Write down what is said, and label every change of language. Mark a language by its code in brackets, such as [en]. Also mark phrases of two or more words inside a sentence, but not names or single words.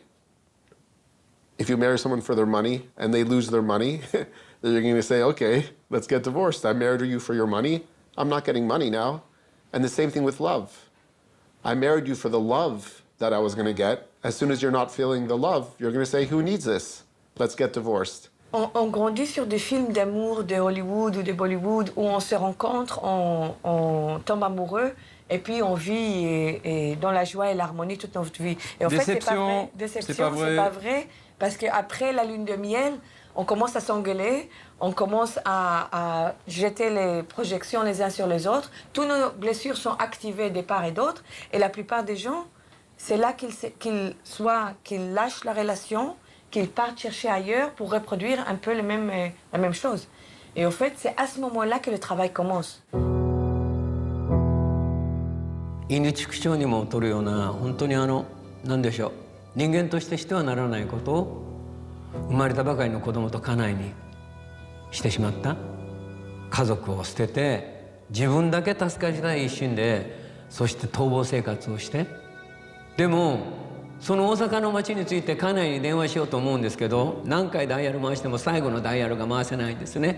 [en] If you marry someone for their money and they lose their money, then you're going to say, okay, let's get divorced. I married you for your money. I'm not getting money now. And the same thing with love. I married you for the love that I was going to get. As soon as you're not feeling the love, you're going to say, who needs this? Let's get divorced. [fr] On grandit sur des films d'amour de Hollywood ou de Bollywood où on se rencontre, on tombe amoureux et puis on vit dans la joie et l'harmonie toute notre vie. Et en fait, c'est pas vrai. Déception, c'est pas vrai. Parce qu'après la lune de miel, on commence à s'engueuler, on commence à jeter les projections les uns sur les autres. Toutes nos blessures sont activées de part et d'autre. Et la plupart des gens, c'est là qu'ils lâchent la relation, qu'ils partent chercher ailleurs pour reproduire un peu la même chose. Et au fait, c'est à ce moment-là que le travail commence. [ja] 因畜生にも劣るような本当に何でしょう、人間としてしてはならないことを生まれたばかりの子供と家内にしてしまった。家族を捨てて自分だけ助かりたい一心で、そして逃亡生活をして、でもその大阪の町に着いて家内に電話しようと思うんですけど、何回ダイヤル回しても最後のダイヤルが回せないんですね。